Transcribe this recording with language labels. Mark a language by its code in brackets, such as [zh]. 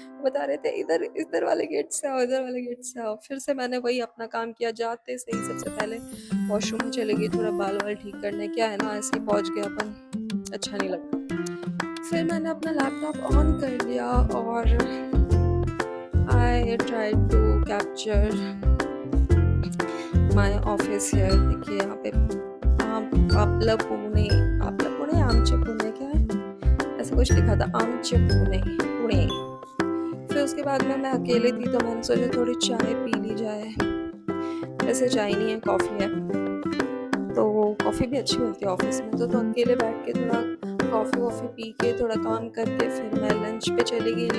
[hi] बता रहे थे इधर इधर वाले गेट से आओ, इधर वाले गेट से आओ। फिर से मैंने वही अपना काम किया, जाते सही सबसे पहले वॉशरूम में चली गई थोड़ा बाल-वाल ठीक करने। क्या है ना, ऐसे ही पहुँच गए अपन, अच्छा नहीं लगता। फिर मैंने अपना लैपटॉप ऑन कर लिया और [en] I tried to capture my office here. [hi] देखिए यहाँ पे [mr] आपला पुणे, आपला पुणे, आमचे पुणे, [hi] क्या है ऐसा कुछ लिखा था, आमचे पुणे, पुणे। फिर उसके बाद में मैं अकेले थी तो मैंने सोचा थोड़ी चाय पी ली जाए। वैसे चाय नहीं है, कॉफ़ी है, तो कॉफ़ी भी अच्छी मिलती है ऑफिस में। तो अकेले बैठ के थोड़ा कॉफ़ी वॉफ़ी पी के थोड़ा काम करके फिर मैं लंच पे चली गई।